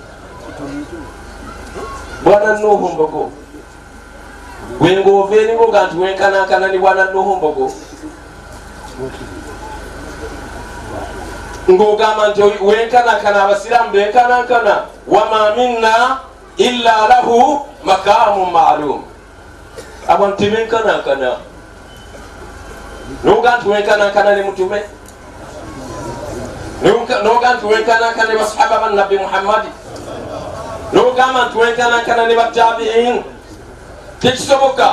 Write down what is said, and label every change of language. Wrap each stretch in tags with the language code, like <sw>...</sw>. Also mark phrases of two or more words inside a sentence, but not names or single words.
<lg>Bwana Nuhu Mbogo wengoova eringoga nti wenkanankana ni Bwana Nuhu Mbogo, ng'ogamba nti wenkanankana abasiraamu benkanankana,</lg> <ar>وما منا إلا له مقام معلوم.</ar> <lg>Abantu tebenkanankana, noga nti wenkanankana ne mutume, noga nti wenkanankana ne basahaba ba Nabbi Muhammadi, nogamba nti wenkanankana ne batabiin. Tekisoboka.</lg>